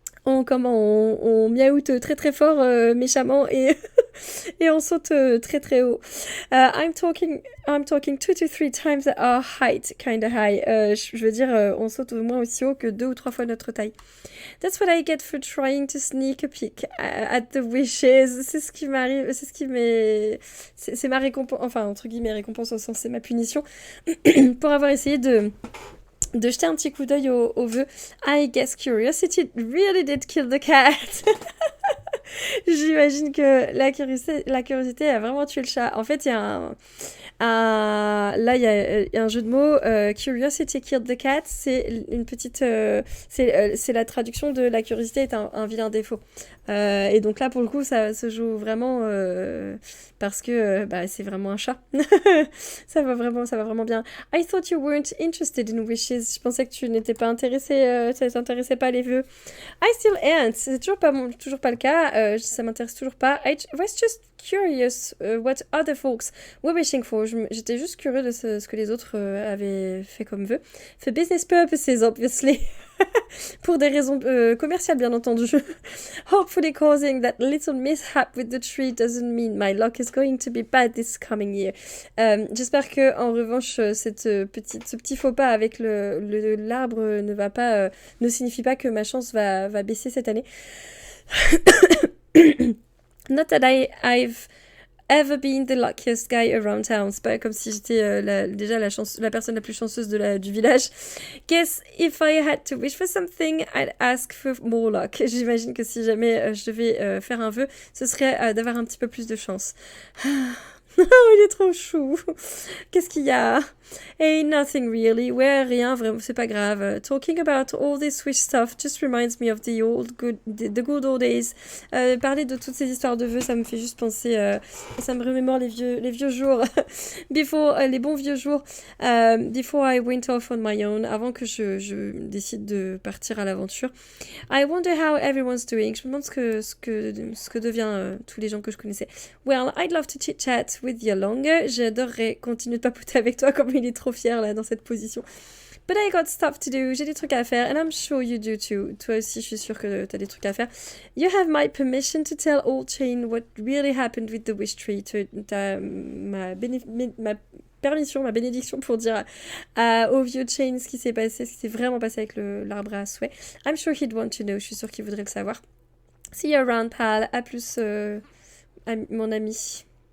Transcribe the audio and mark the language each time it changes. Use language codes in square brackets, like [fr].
[fr] On miaoute très très fort, méchamment, et et on saute très très haut. [en] I'm talking 2 to 3 times our height, kinda high. [fr] Je veux dire, on saute au moins aussi haut que 2 ou 3 fois notre taille. [en] That's what I get for trying to sneak a peek at the wishes. [fr] C'est ce qui m'arrive, c'est ma récompense, enfin entre guillemets récompense au sens c'est ma punition pour avoir essayé de jeter un petit coup d'œil aux vœux. [en] I guess curiosity really did kill the cat. [fr] J'imagine que la curiosité a vraiment tué le chat. En fait, il y a là, il y a un jeu de mots. [en] Curiosity killed the cat. [fr] C'est une petite. C'est la traduction de la curiosité est un vilain défaut. Et donc là, pour le coup, ça se joue vraiment parce que c'est vraiment un chat. Ça va vraiment bien. [en] I thought you weren't interested in wishes. [fr] Je pensais que tu n'étais pas intéressé, ça t'intéressait pas les vœux. [en] I still ain't. [fr] C'est toujours pas le cas. Ça m'intéresse toujours pas. [en] I was just curious what other folks were wishing for. [fr] J'étais juste curieux de ce que les autres avaient fait comme vœux. [en] For business purposes, obviously. [fr] Pour des raisons commerciales, bien entendu. [en] Hopefully causing that little mishap with the tree doesn't mean my luck is going to be bad this coming year. [fr] J'espère que, en revanche, ce petit faux pas avec l'arbre ne signifie pas que ma chance va baisser cette année. [en] Not that I've ever been the luckiest guy around town. [fr] C'est pas comme si j'étais déjà la personne la plus chanceuse du village. [en] Guess if I had to wish for something, I'd ask for more luck. [fr] J'imagine que si jamais je devais faire un vœu, ce serait d'avoir un petit peu plus de chance. Il est trop chou. Qu'est-ce qu'il y a? [en] Hey, nothing really. [fr] Ouais, rien, vraiment, c'est pas grave. [en] Talking about all this wish stuff just reminds me of the good old days. [fr] Parler de toutes ces histoires de vœux, ça me fait juste penser, ça me remémore les vieux jours. Les bons vieux jours. [en] Before I went off on my own, [fr] avant que je décide de partir à l'aventure. [en] I wonder how everyone's doing. [fr] Je me demande ce que devient tous les gens que je connaissais. [en] Well, I'd love to chit-chat with you longer. [fr] J'adorerais continuer de papoter avec toi, comme il est trop fier là dans cette position. [en] But I got stuff to do. [fr] J'ai des trucs à faire, [en] and I'm sure you do too. [fr] Toi aussi, je suis sûre que t'as des trucs à faire. [en] You have my permission to tell Old Chain what really happened with the wish tree. [fr] T'as ma permission, ma bénédiction pour dire au vieux Chain ce qui s'est vraiment passé avec l'arbre à souhait. [en] I'm sure he'd want to know. [fr] Je suis sûre qu'il voudrait le savoir. [en] See you around, pal. [fr] À plus, mon ami.